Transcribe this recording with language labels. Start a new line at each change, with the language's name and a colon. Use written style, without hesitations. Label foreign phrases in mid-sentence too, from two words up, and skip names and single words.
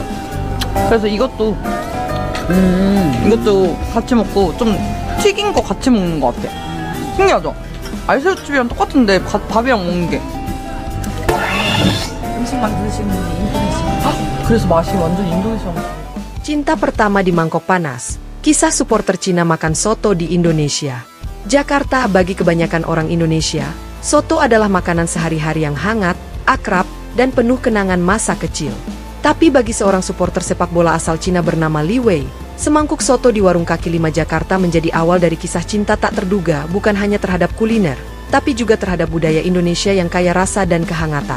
Korean: 그래서 이것도 같이 먹고 좀 튀긴 거 같이 먹는 것 같아. 신기하죠? 알새우칩이랑 똑같은데 밥이랑 먹는 게. 음식 만드시는 분이 인도네시아. 그래서 맛이 완전 인도네시아.
Indonesian: Cinta pertama di mangkok panas. Kisah supporter Cina makan soto di Indonesia. Jakarta, bagi kebanyakan orang Indonesia, soto adalah makanan sehari-hari yang hangat, akrab, dan penuh kenangan masa kecil. Tapi bagi seorang supporter sepak bola asal Cina bernama Li Wei, semangkuk soto di warung kaki lima Jakarta menjadi awal dari kisah cinta tak terduga bukan hanya terhadap kuliner, tapi juga terhadap budaya Indonesia yang kaya rasa dan kehangatan.